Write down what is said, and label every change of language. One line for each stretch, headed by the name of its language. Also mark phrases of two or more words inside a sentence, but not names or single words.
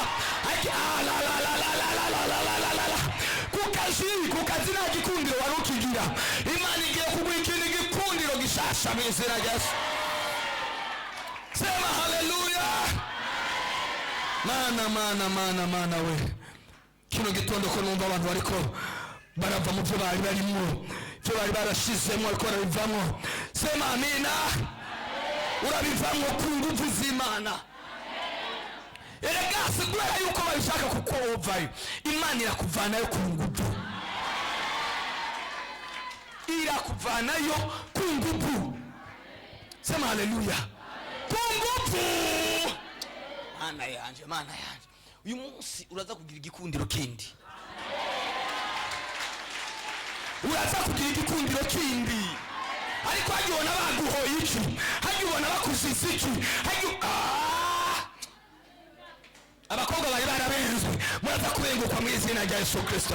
Rundi: Kukazi nta gikundiro wari ukigira, Imana igiye kuguha ikindi gikundiro gishasha mu izina rya Yesu. Sema haleluya. Mana we, kino gitondo ko numva abantu bariko barava mu byo bari barimo, byo bari barashizemo, ariko barabivamo. Sema amina. Urabivamo ku nguvu z'Imana. Erega sigura yuko babishaka kuko uvayo, Imana irakuvanayo ku nguvu, irakuvanayo ku nguvu. Sema haleluya. Ku nguvu. Mana yanje, Mana yanje, uyu munsi uraza kugira igikundiro kindi. Uraza kugira igikundiro kindi. Ariko hajyona baguhoye iki, hajyona bakuziza iki, abakobwa bari barabenzwe, muraza kurenguka mu izina rya Yesu Kristo.